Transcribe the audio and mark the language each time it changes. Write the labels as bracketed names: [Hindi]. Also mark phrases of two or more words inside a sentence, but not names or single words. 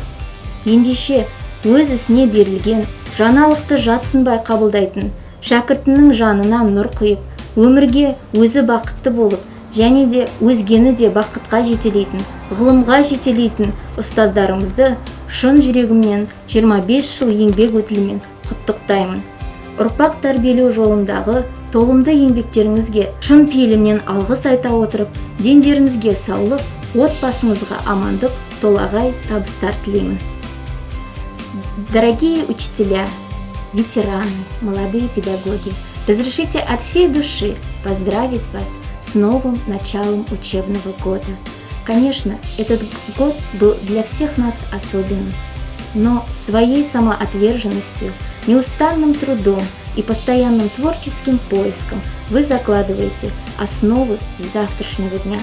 [Kazakh] Ендеше өз ісіне берілген, жаңалықты жатсынбай қабылдайтын, шәкіртінің жанына нұр құйып, өмірге өзі бақытты болып, және де өзгені де бақытқа жетелейтін, ғылымға жетелейтін ұстаздарымызды шын жүрегімнен 25 жыл еңбек өтілімен құттықтаймын. Ұрпақ тәрбиелеу жолындағы толымды еңбектеріңізге шын пейілімнен алғыс айта отырып, дендеріңізге саулық, отбасыңызға амандық, толағай табыстар тілеймін. [Russian] Дорогие учителя, ветераны, молодые педагоги, разрешите от всей души поздравить вас с новым началом учебного года. Конечно, этот год был для всех нас особенным, но своей самоотверженностью, неустанным трудом и постоянным творческим поиском вы закладываете основы завтрашнего дня.